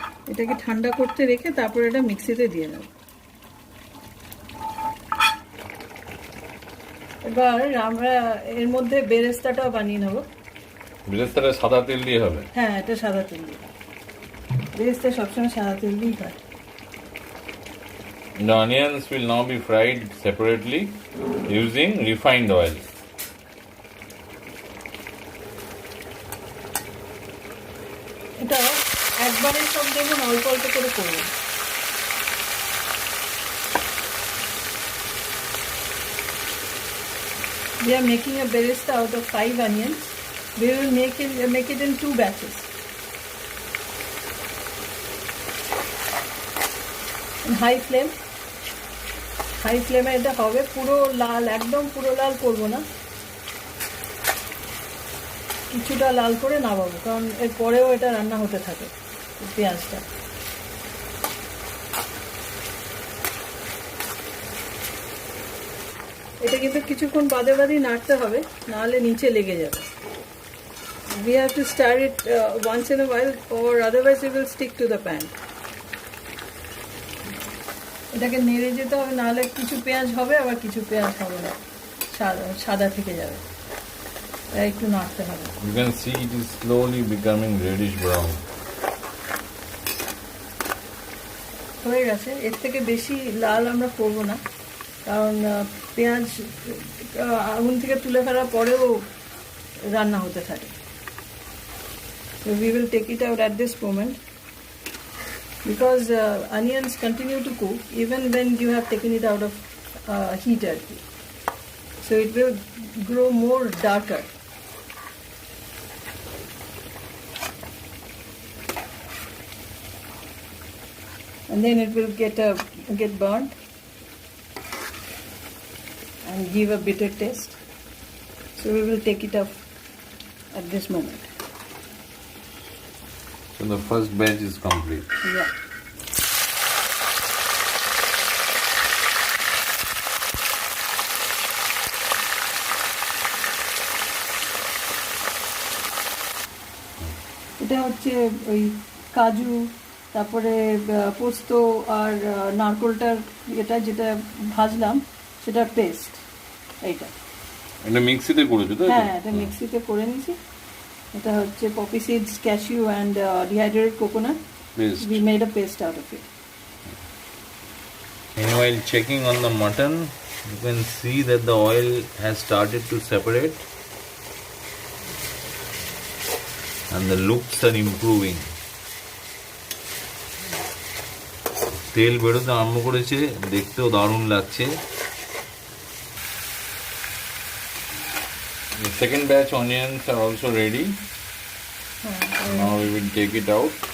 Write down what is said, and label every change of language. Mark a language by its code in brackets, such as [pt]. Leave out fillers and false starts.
[bn] এটাকে ঠান্ডা করতে রেখে তারপর এটা মিক্সিতে দিয়ে নেব। এবার আমরা এর মধ্যে বেরেস্তাটাও বানিয়ে নেবো। বেরেস্তাটা সাদা তেল দিয়ে হবে। হ্যাঁ, এটা সাদা তেল দিয়ে, বেরেস্তা সবসময় সাদা তেল দিয়েই হয়। [en] The onions will now be fried separately using refined oil. [bn] এটা একবারে সব দেখুন অল্প অল্প করে করবেন। [en] We are making a beresta out of 5 onions. We will make it in 2 batches. In high flame. [bn] High ফ্লেমে এটা হবে, পুরো লাল, একদম পুরো লাল করবো না, কিছুটা লাল করে নামাবো, কারণ এর পরেও এটা রান্না হতে থাকে পেঁয়াজটা। এটা কিন্তু কিছুক্ষণ বাদে বাদেই নাড়তে হবে, নাহলে নিচে লেগে যাবে। [en] We have to stir it once in a while or otherwise it will stick to the pan. [bn] এটাকে নেড়ে যেতে হবে, নাহলে কিছু পেঁয়াজ হবে আবার কিছু পেঁয়াজ হবে না, সাদা থেকে যাবে। এটা একটু নাড়তে হবে। [en] You can see it is slowly becoming reddish brown. [bn] হয়ে গেছে, এর থেকে বেশি লাল আমরা করবো না, কারণ পেঁয়াজ আগুন থেকে তুলে ফেলার পরেও রান্না হতে থাকে। [en] So we will take it out at this moment because onions continue to cook even when you have taken it out of heat. So it will grow more darker. And then it will get burnt and give a bitter taste. So we will take it off at this moment. So the first batch is complete. Yeah. [bn] এটা হচ্ছে ওই কাজু, তারপরে পোস্ত আর নারকোলটার যেটা ভাজলাম সেটা paste. এটা মিক্সিতে করেছো তো? হ্যাঁ, এটা মিক্সিতে করে নিয়েছি। এটা হচ্ছে [en] poppy seeds, cashew and dehydrated coconut. Paste. We made a paste out of it. Meanwhile, checking on the mutton, you can see that the oil has started to separate and the looks are improving. [bn] তেল বেরোতে আরম্ভ করেছে, দেখতেও দারুণ লাগছে। [en] The second batch onions are also ready. Now we will take it out.